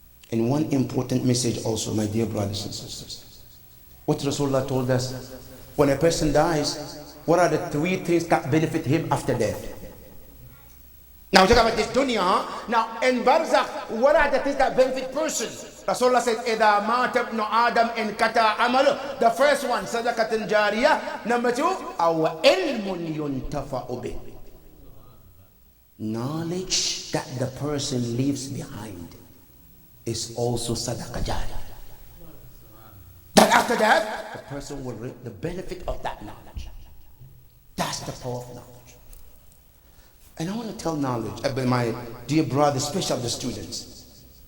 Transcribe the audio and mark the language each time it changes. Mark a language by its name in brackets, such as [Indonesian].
[English] And one important message also, my dear brothers and sisters, what Rasulullah told us, when a person dies, what are the 3 things that benefit him after death? Now we talk about this dunya. Now in barzakh, what are the things that benefit person? [Arabic] Rasulullah said, إِذَا مَاتَ ابْنُ آدَمْ إِنْقَطَعَ عَمَلُهُ. [English] The first one, [Arabic] صدقة جارية. [English] Number 2, [Arabic] أَوْ عِلْمٌ يُنْتَفَعُ بِهِ. [English] Knowledge that the person leaves behind is also sadaqah jariyah. That after that, the person will reap the benefit of that knowledge. That's the power of knowledge. And I want to tell knowledge about my dear brothers, especially the students.